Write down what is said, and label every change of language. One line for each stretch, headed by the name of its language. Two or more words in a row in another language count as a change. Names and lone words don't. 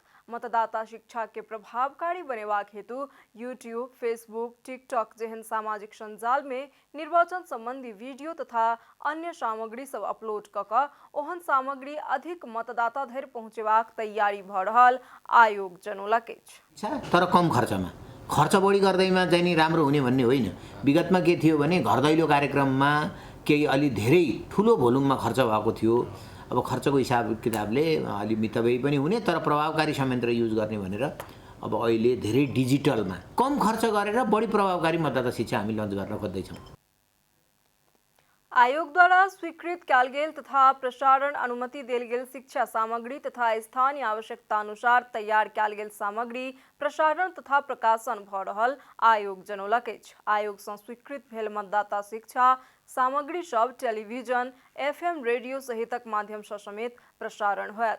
Maithili: मतदाता शिक्षा के प्रभावकारी बनेबाक हेतु यूट्यूब, फेसबुक, टिकटॉक जेहन सामाजिक संजाल में निर्वाचन संबंधी वीडियो तथा अन्य सामग्री सब अपलोड कऽ ओहन सामग्री अधिक मतदाता धरि पहुँचेबाक तैयारी भऽ रहल आयोग जनौलक अछि।
Nepali: तर कम खर्चमा खर्च बढी गर्दैमा चाहिँ नि राम्रो हुने भन्ने होइन। विगतमा के थियो भने घर दैलो कार्यक्रममा केही अलि धेरै ठुलो भोल्युममा खर्च भएको थियो। अब खर्चको हिसाब किताबले अलि मितव्ययी पनि हुने तर प्रभावकारी संयन्त्र युज गर्ने भनेर अब अहिले धेरै डिजिटलमा कम खर्च गरेर बढी प्रभावकारी मतदाता शिक्षा हामी लन्च गर्न खोज्दैछौँ।
Maithili: आयोग द्वारा स्वीकृत कयल गेल तथा प्रसारण अनुमति देल गेल शिक्षा सामग्री तथा स्थानीय आवश्यकता अनुसार तैयार कयल गेल सामग्री प्रसारण तथा प्रकाशन भऽ रहल आयोग जनौलक अछि। आयोग सँ स्वीकृत भेल मतदाता शिक्षा सामग्री सब टेलीविजन, FM रेडियो सहितक माध्यम सँ समेत प्रसारण होयत।